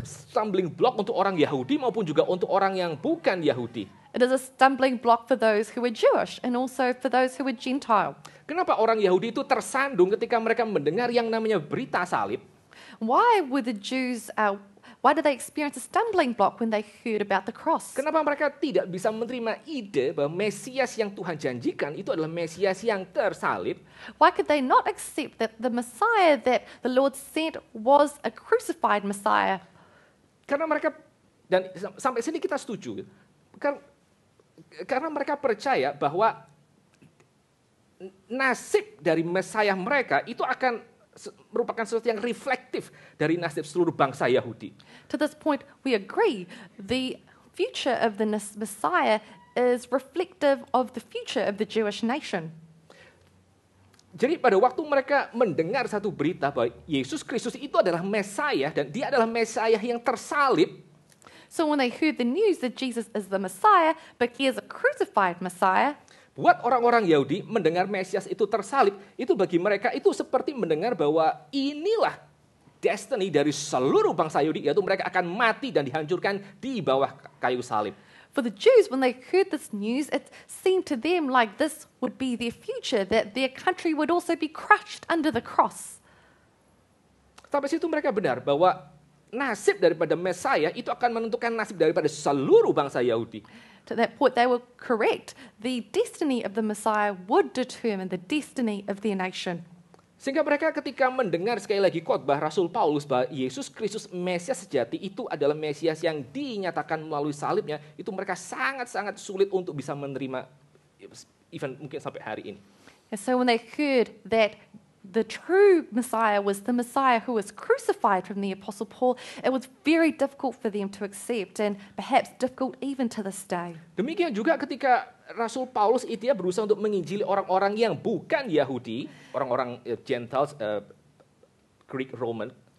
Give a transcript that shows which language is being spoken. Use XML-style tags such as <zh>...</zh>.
<en>Stumbling block</en> <id>untuk orang Yahudi maupun juga untuk orang yang bukan Yahudi.</id> <en>It is a stumbling block for those who were Jewish and also for those who were Gentile.</en> <id>Kenapa orang Yahudi itu tersandung ketika mereka mendengar yang namanya berita salib?</id> <en>Why were the Jews Why did they experience a stumbling block when they heard about the cross?</en> <id>Kenapa mereka tidak bisa menerima ide bahwa Mesias yang Tuhan janjikan itu adalah Mesias yang tersalib?</id> <en>Why could they not accept that the Messiah that the Lord sent was a crucified Messiah?</en> <id>Karena mereka, dan sampai sini kita setuju, karena mereka percaya bahwa nasib dari Mesias mereka itu akan merupakan sesuatu yang reflektif dari nasib seluruh bangsa Yahudi.</id> <en>To this point, we agree the future of the Messiah is reflective of the future of the Jewish nation.</en> <id>Jadi pada waktu mereka mendengar satu berita bahwa Yesus Kristus itu adalah Mesias dan dia adalah Mesias yang tersalib,</id> <en>So when they heard the news that Jesus is the Messiah, but he is a crucified Messiah,</en> <id>buat orang-orang Yahudi mendengar Mesias itu tersalib, itu bagi mereka itu seperti mendengar bahwa inilah destiny dari seluruh bangsa Yahudi, yaitu mereka akan mati dan dihancurkan di bawah kayu salib.</id> <en>for the Jews, when they heard this news, it seemed to them like this would be their future, that their country would also be crushed under the cross.</en> <id>Sampai situ mereka benar bahwa nasib daripada Mesias itu akan menentukan nasib daripada seluruh bangsa Yahudi.</id> <en>To that point, they were correct. The destiny of the Messiah would determine the destiny of their nation.</en> <id>Sehingga mereka ketika mendengar sekali lagi khotbah Rasul Paulus bahwa Yesus Kristus Mesias sejati itu adalah Mesias yang dinyatakan melalui salibnya, itu mereka sangat-sangat sulit untuk bisa menerima, even mungkin sampai hari ini.</id> <en>And so when they heard that the true Messiah was the Messiah who was crucified from the Apostle Paul, it was very difficult for them to accept, and perhaps difficult even to this day.</en> <id>Demikian juga ketika Rasul Paulus itu berusaha untuk menginjili orang-orang yang bukan Yahudi, orang-orang Gentiles, Greek, Roman.</id>